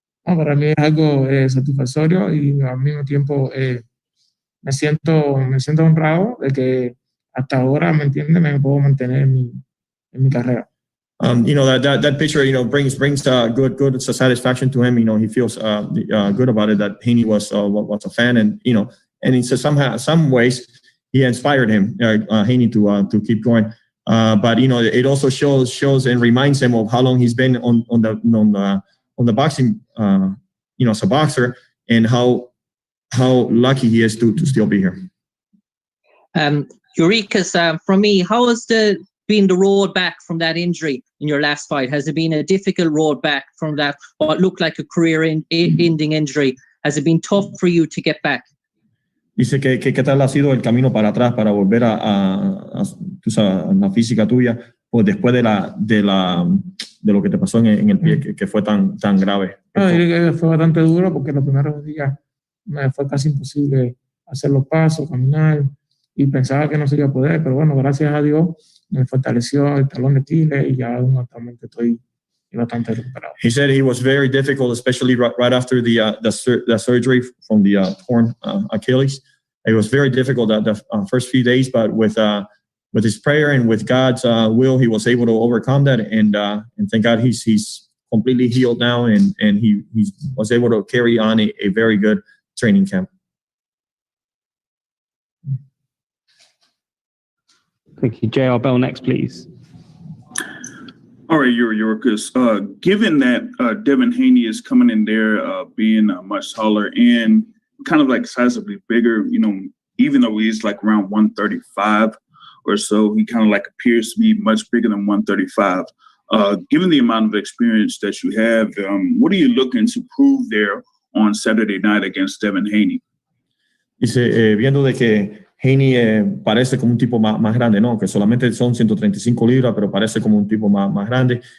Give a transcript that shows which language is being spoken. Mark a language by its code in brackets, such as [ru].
[es] Para mí es algo satisfactorio y al mismo tiempo me siento honrado de que hasta ahora, ¿me entiendes?, me puedo mantener en mi carrera. [en] That picture, brings good satisfaction to him. He feels good about it, that Haney was a fan, and in some ways he inspired him, Haney, to keep going. But it also shows and reminds him of how long he's been on the boxing, as a boxer, and how lucky he is to still be here. Yuriorkis, from me, how has been the road back from that injury in your last fight? Has it been a difficult road back from that, what looked like a career-ending injury? Has it been tough for you to get back? [es] Dice que qué tal ha sido el camino para atrás para volver tú sabes, a la física tuya, pues después de lo que te pasó en el pie, que fue tan grave. No, diría que fue bastante duro porque los primeros días me fue casi imposible hacer los pasos, caminar, y pensaba que no se iba a poder, pero bueno, gracias a Dios me fortaleció el talón de Aquiles y ya actualmente estoy bastante recuperado. [en] He said it was very difficult, especially right after the surgery from the torn Achilles. It was very difficult the first few days, but with his prayer and with God's will, he was able to overcome that. And thank God he's completely healed now, and he was able to carry on a very good training camp. Thank you. JR Bell next, please. All right, Yuriorkis. Given that Devin Haney is coming in there being much taller and kind of like sizably bigger, you know, even though he's like around 135 or so, he kind of like appears to be much bigger than 135. Given the amount of experience that you have, what are you looking to prove there on Saturday night against Devin Haney? [es] Dice, viendo de que Haney parece como un tipo más grande, ¿no? Que solamente son 135 libras, pero parece como un tipo más grande.